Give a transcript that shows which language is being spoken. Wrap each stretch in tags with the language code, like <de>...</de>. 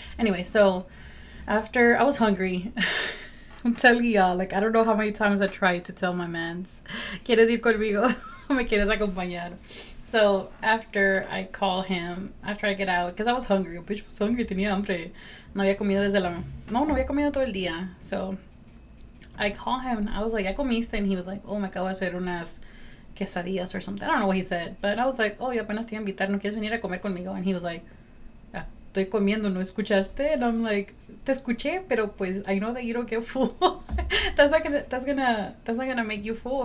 <en>Anyway, so after I was hungry. I'm telling y'all, like, I don't know how many times I tried to tell my mans,</en> <es>¿quieres ir conmigo? ¿Me quieres acompañar?</es> <en>So after I get out, because I was hungry, bitch was hungry,</en> <es>tenía hambre. No había comido todo el día.</es> <en>So I call him, I was like,</en> <es>¿ya comiste?</es> <en>And he was like, oh,</en> <es>me acabo de hacer unas quesadillas</es> <en>or something. I don't know what he said, but I was like, oh,</en> <es>yo apenas te iba a invitar, ¿no quieres venir a comer conmigo?</es> <en>And he was like,</en> <es>estoy comiendo, ¿no escuchaste?</es> <en>And I'm like,</en> <es>te escuché, pero pues</es> <en>I know that you don't get full. That's not gonna make you full.</en>